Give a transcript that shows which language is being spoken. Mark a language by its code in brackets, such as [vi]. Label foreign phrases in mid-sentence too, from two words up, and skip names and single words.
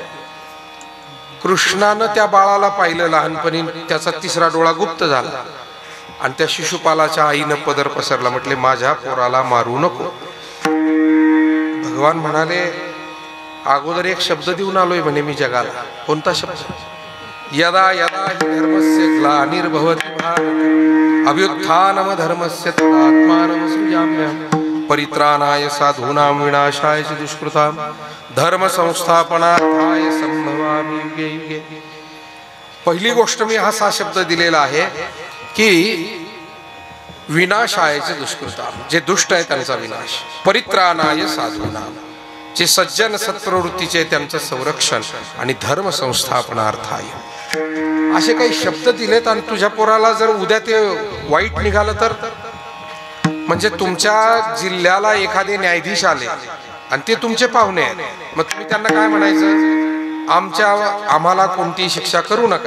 [mr] कृष्णानं त्या बाळाला पाहिलं लहानपणी, त्याचा 3रा डोळा गुप्त झाला आणि त्या शिशुपालाच्या आईनं पदर पसरला, म्हटले माझ्या पोराला मारू नको. भगवान म्हणाले अगोदर एक शब्द देऊन आलोय म्हणे मी जगाला. कोणता शब्द? [sa] यदा यदा हि धर्मस्य ग्लानिर्भवति भारत अभ्युत्थानम धर्मस्य तदात्मानं सृजाम्यहम् परित्राणाय साधूनां विनाशाय च दुष्कृतां धर्म संस्थापनार्थाय संभवामि युगे युगे. [mr] पहिली गोष्ट मी असा शब्द दिलेला आहे की [sa] विनाशायचे दुष्कृतां, [mr] जे दुष्ट आहे त्यांचा विनाश, [sa] परित्राणाय साधूनां, [mr] जे सज्जन सत्प्रवृत्तीचे त्यांचं संरक्षण, आणि [sa] धर्म संस्थापनार्थाय. [mr] असे काही शब्द दिलेत. आणि तुझ्या पोराला जर उद्या ते वाईट निघालं तर, म्हणजे तुमच्या जिल्ह्याला एखादे न्यायाधीश आले आणि ते तुमचे पाहुणे आहेत, मग तुम्ही त्यांना काय म्हणायचं, आम्हाला कोणती शिक्षा करू नका.